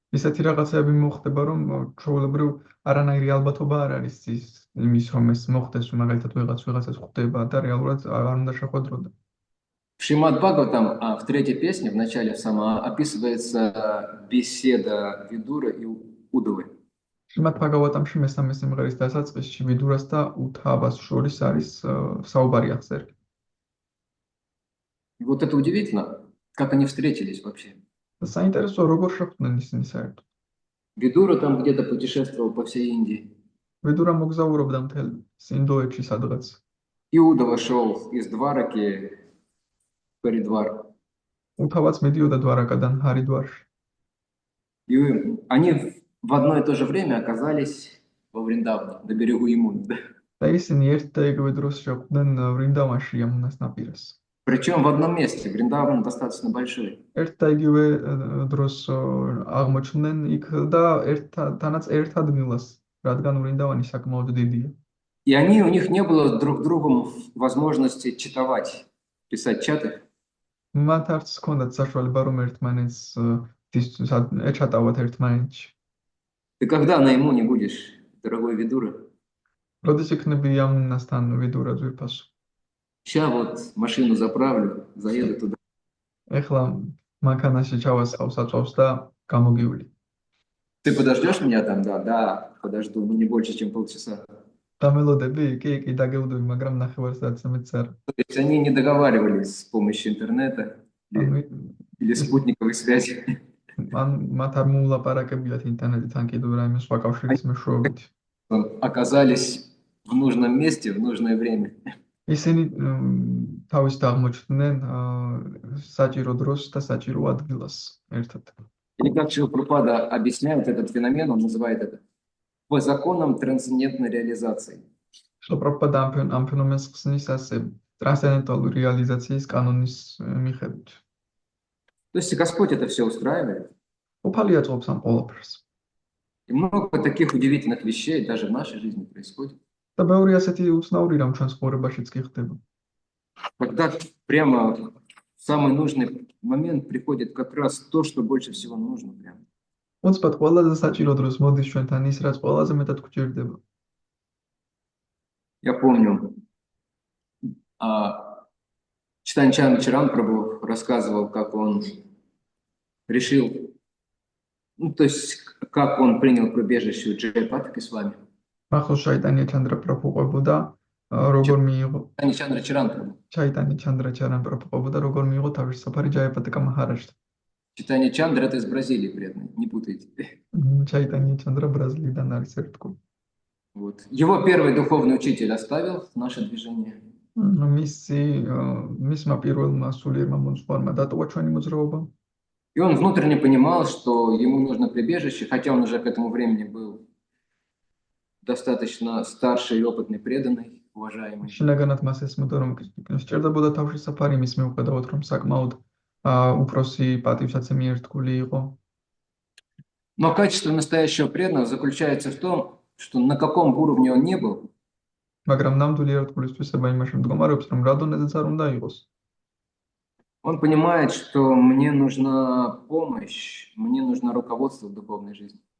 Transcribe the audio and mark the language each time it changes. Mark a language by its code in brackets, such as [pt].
[ka] ისეთი რაღაცები მოხდება, რომ ჩვეულებრივ არანაირი ალბათობა არ არის იმის, რომ ეს მოხდეს, რომ მაგალითად ვიღაცას ხვდება და реалურად არ უნდა შეხვედროდა. [ru] В Шримад Бхагаватам в третьей песне, в начале сама, описывается беседа Видуры и Удавы. [ka] შრიმად ბჰაგავატამში მესამე სიმღერის დასაწყისში ვიდურას და უთავას შორის არის საუბარი აღწერილი. [ru] И вот это удивительно, как они встретились вообще. [ka] და საინტერესოა, როგორ შეხვდნენ ისინი საერთოდ. [ru] Видура там где-то путешествовал по всей Индии. [ka] ვიდურა მოგზაურობდა მთელ ინდოეთში სადღაც. [ru] Иудова шел из Двараки в Харидвар. [ka] უთავაც მიდიოდა დვარაკადან ჰარიდვარში. [ru] И они в одно и то же время оказались во Вриндавне, на берегу Ямуны. [ka] და ისინი ერთ და იგივე დროს შეხვდნენ ვრინდავანში ამუნას ნაპირას. [ru] Причем в одном месте. Вриндаван достаточно большой. [ka] ერთ და იგივე დროს აღმოჩნდნენ იქ და თანაც ერთ ადგილას, რადგან ვრინდავანი საკმაოდ დიდია. [ru] И у них не было друг другу возможности читовать, писать чаты. [ka] მათ არც ჰქონდათ საშუალება, რომ ერთმანეთს ეჩატავათ ერთმანეთში. [ru] Ты когда на Ямуне будешь, дорогой Видура? [ka] როდის იქნები ამუნასთან ვიდურა ძვირფასო? [ru] Сейчас вот машину заправлю, заеду туда. [ka] ეხლა მანქანაში ჩავასხავ საწვავს და გამოგივლი. [ru] Ты подождешь меня там? Да, да, подожду, но не больше, чем полчаса. [ka] დამელოდები? კი, დაგეუდები, მაგრამ ნახევარ-საათს არ. [ru] То есть они не договаривались с помощью интернета или спутниковой связи. [ka] მათ არ მოულაპარაკებიათ ინტერნეტთან კიდევ რაიმე სხვა კავშირის მეშვეობით. [ru] Оказались в нужном месте в нужное время. [ka] ისინი თავის აღმოჩნდნენ საჭირო დროს და საჭირო ადგილას ერთად. [ru] Или как Шрила Прабхупада объясняет этот феномен, он называет это по законам трансцендентной реализации. [ka] Шрила Прабхупада ამ ფენომენს ხსნის ასე ტრანსცენდენტალური რეალიზაციის კანონის მიხედვით. [ru] То есть Господь это все устраивает. [ka] უფალი აწყობს ამ ყველაფერს. [ru] И много таких удивительных вещей даже в нашей жизни происходит. [ka] და ბევრი ასეთი უცნაური რამ ჩვენს ცხოვრებაშიც კი ხდება. [ru] Когда прямо в самый нужный момент приходит как раз то, что больше всего нужно. Прямо. [ka] უცბად ყველაზე საჭირო დროს მოდის ჩვენთან ის, რაც ყველაზე მეტად გვჭირდება. [ru] Я помню, Чайтанья Чаритамриту Прабху рассказывал, как он решил, то есть как он принял прибежище у Джайапатаки с вами. [ka] ახლა ჩაიტანია ჩანდრა პრაბჰუ ყვებოდა, როგორ მიიღო [ru] Чайтанья Чаритамриту. [ka] ჩაიტანია ჩანდრა პრაბჰუ ყვებოდა, როგორ მიიღო თავისუფარი ჯაიაპატაკა მაჰარაჯთან. [ru] Чайтанья Чандра это из Бразилии, преданный, не путайте. [ka] ჩაიტანია ჩანდრა ბრაზილიიდან არის ერთგული. [ru] Вот. Его первый духовный учитель оставил наше движение. [ka] მისმა პირველმა სულიერმა მოძღვარმა დატოვა ჩვენი მოძრაობა. [ru] И он внутренне понимал, что ему нужно прибежище, хотя он уже к этому времени был достаточно старший и опытный, преданный, уважаемый. [ka] შინაგანად მას ესმოდა, რომ სჭირდებოდა თავშესაფარი მის მიუხედავად, რომ საკმაოდ უფროსი პატივსაცემი ერთგული იყო. [ru] Но качество настоящего преданного заключается в том, что на каком уровне он не был, [ka] მაგრამ ნამდვილი ერთგულისთვისება იმაში მდგომარეობს, რომ რა დონეზეც არ უნდა იყოს. [ru] он понимает, что мне нужна помощь, мне нужно руководство в духовной жизни.